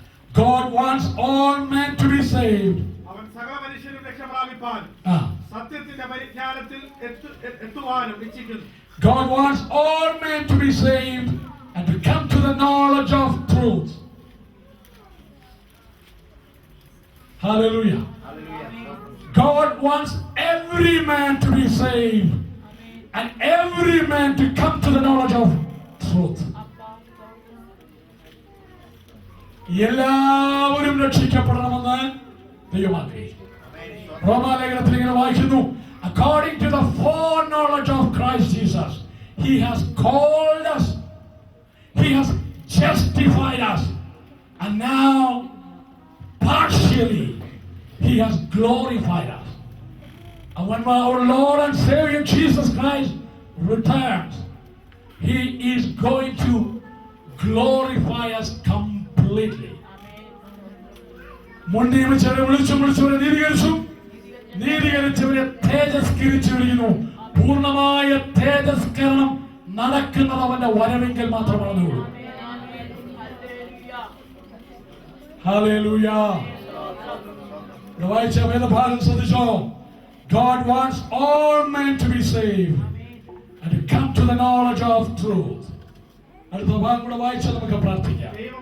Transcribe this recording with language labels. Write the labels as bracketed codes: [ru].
[en] God wants all men to be saved. [ml] അവൻ സകല മനുഷ്യരും രക്ഷ പ്രാപിപ്പാൻ സത്യത്തിന്റെ പരിജ്ഞാനത്തിൽ എത്തുവാനും ഇച്ഛിക്കുന്നു. [en] God wants all men to be saved and to come to the knowledge of truth. Hallelujah. God wants every man to be saved and every man to come to the knowledge of truth. [ml] എല്ലാവരും രക്ഷിക്കപ്പെടണമെന്ന് ദൈവം ആഗ്രഹിക്കുന്നു. റോമാലേഖനത്തിൽ ഇങ്ങനെ വായിക്കുന്നു, [en] according to the foreknowledge of Christ Jesus, he has called us, he has justified us, and now partially he has glorified us. And when our Lord and Savior Jesus Christ returns, he is going to glorify us completely. [ml] മുൻനിയമിച്ചവരെ വിളിച്ചവരെ നീതീകരിച്ചവരെ തേജസ്കരിച്ചിരിക്കുന്നു. പൂർണ്ണമായ തേജസ്കരണം നടക്കുന്നത് അവന്റെ വരവെങ്കിൽ മാത്രമാണ്. Hallelujah. വായിച്ച വേദഭാഗം ശ്രദ്ധിച്ചോ. [en] God wants all men to be saved and to come to the knowledge of truth. [ml] അടുത്ത ഭാഗം കൂടെ വായിച്ചാൽ നമുക്ക് പ്രാർത്ഥിക്കാം.